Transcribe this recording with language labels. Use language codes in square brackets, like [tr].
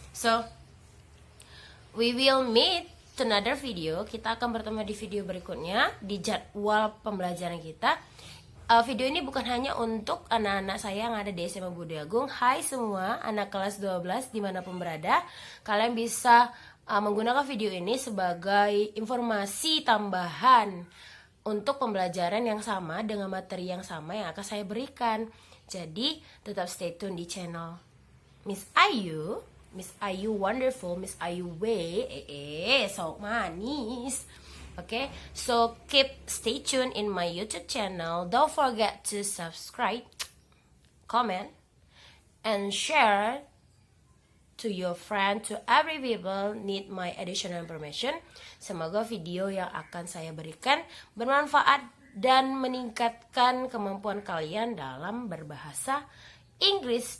[en] So we will meet to another video. [id] Kita akan bertemu di video berikutnya di jadwal pembelajaran kita. Video ini bukan hanya untuk anak-anak saya yang ada di SMA Budi Agung. Hai semua anak kelas 12 dimanapun berada. Kalian bisa menggunakan video ini sebagai informasi tambahan untuk pembelajaran yang sama dengan materi yang sama yang akan saya berikan. Jadi tetap [en] stay tune [id] di channel Miss Ayu. [en] Miss Ayu wonderful, Miss Ayu so manis. Okay, so stay tuned in my YouTube channel. Don't forget to subscribe, comment, and share to your friend, to every people need my additional information. [id] Semoga video yang akan saya berikan bermanfaat dan meningkatkan kemampuan kalian dalam berbahasa Inggris.